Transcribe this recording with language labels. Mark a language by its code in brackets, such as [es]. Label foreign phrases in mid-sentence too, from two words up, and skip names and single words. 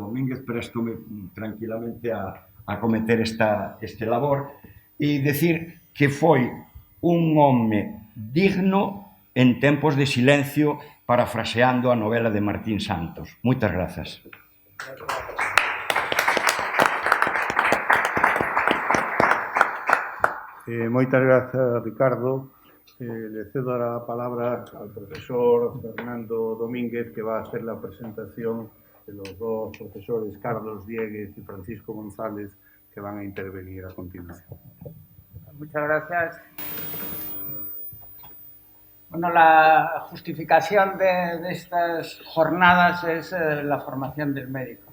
[gl] Domínguez, préstome tranquilamente a cometer este labor e decir que foi un home digno en tempos de silencio, parafraseando a novela de Martín Santos. Moitas grazas. Moitas grazas, Ricardo. [es] Le cedo a palabra al profesor Fernando Domínguez, que va a hacer la presentación de los dos profesores, Carlos Dieguez y Francisco González, que van a intervenir a continuación. Muchas gracias. Bueno, la justificación de estas jornadas es la formación del médico.